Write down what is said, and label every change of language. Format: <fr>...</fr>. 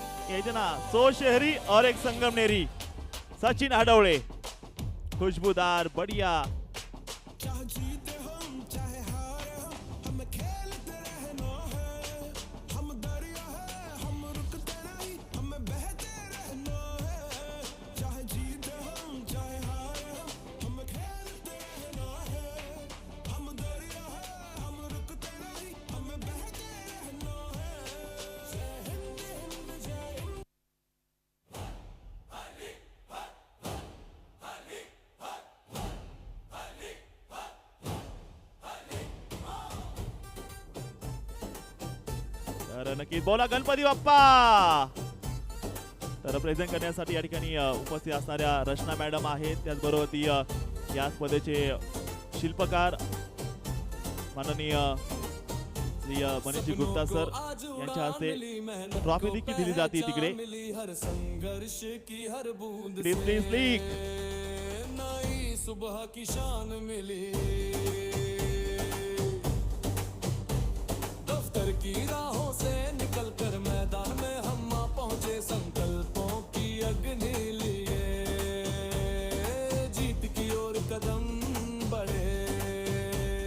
<hi>ये जना सो शहरी और एक संगमनेरी. सचिन हडवळे खुशबूदार, बढ़िया.</hi> <mr>तर नक्की बोला गणपती बाप्पा. तर प्रेझेंट करण्यासाठी या ठिकाणी उपस्थित असणाऱ्या रचना मॅडम आहेत. त्याचबरोबर ती या स्पर्धेचे शिल्पकार माननीय श्री मनीषजी गुप्ता सर यांच्या हस्ते ट्रॉफी देखील दिली जाते तिकडे. प्लीज लीग</mr> <hi>सुबह की शान मिली, दफ्तर की राहों से निकल कर मैदान में हम पहुंचे. संकल्पों की अग्नि लिए जीत की ओर कदम बढ़े.</hi>